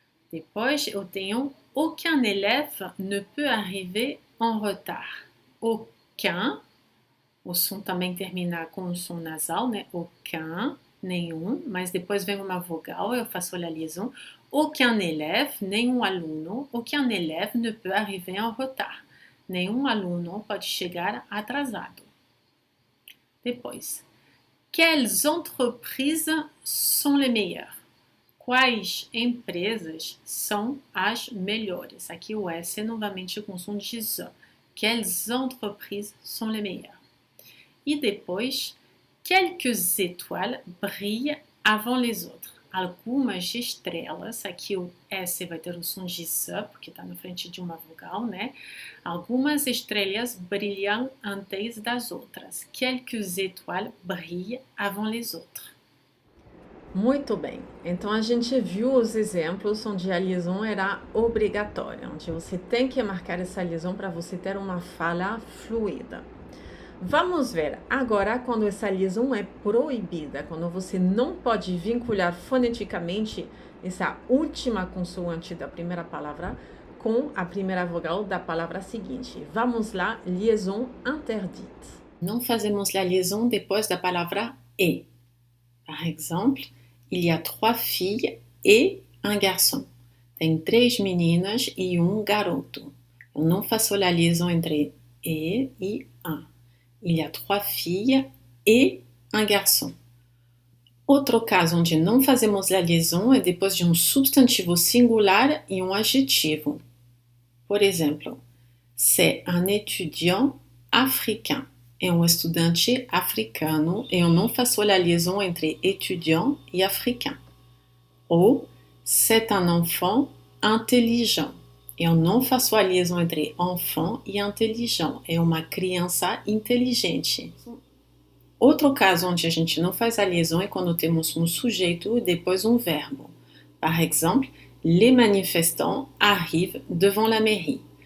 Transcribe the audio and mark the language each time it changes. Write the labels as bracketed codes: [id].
[pt] Depois eu tenho [fr] aucun élève ne peut arriver en retard. [pt] Aucun, o som também termina com um som nasal, né? Aucun, nenhum, mas depois vem uma vogal, eu faço a liaison. [fr] Aucun élève, [pt] nenhum aluno, [fr] aucun élève ne peut arriver en retard. [pt] Nenhum aluno pode chegar atrasado. [fr] Depois, quelles entreprises sont les meilleures? [pt] Quais empresas são as melhores? Aqui o S novamente com som de Z. [fr] Quelles entreprises sont les meilleures? [pt] E depois, [fr] quelques étoiles brillent avant les autres. [pt] Algumas estrelas, aqui o S vai ter o som de Z, porque está na frente de uma vogal, né? Algumas estrelas brilham antes das outras. [fr] Quelques étoiles brillent avant les autres. [pt] Muito bem. Então a gente viu os exemplos onde a liaison era obrigatória, onde você tem que marcar essa liaison para você ter uma fala fluida. Vamos ver agora quando essa liaison é proibida, quando você não pode vincular foneticamente essa última consoante da primeira palavra com a primeira vogal da palavra seguinte. Vamos lá, [fr] liaison interdite. [pt] Não fazemos a liaison depois da palavra et. [fr] Par exemple, il y a 3 filles et un garçon. [pt] Tem 3 meninas e um garoto. Eu não faço a liaison entre et e un. [fr] Il y a 3 filles et un garçon. [pt] Outro caso onde não fazemos a liaison é depois de um substantivo singular e um adjetivo. Por exemplo, [fr] c'est un étudiant africain. [pt] É um estudante africano e eu não faço a liaison entre étudiant e africain. [fr] Ou, c'est un enfant intelligent. [pt] Eu não faço a liaison entre enfant e intelligent. É uma criança inteligente. Outro caso onde a gente não faz a liaison é quando temos um sujeito e depois um verbo. [fr] Par exemple, les manifestants arrivent devant la mairie.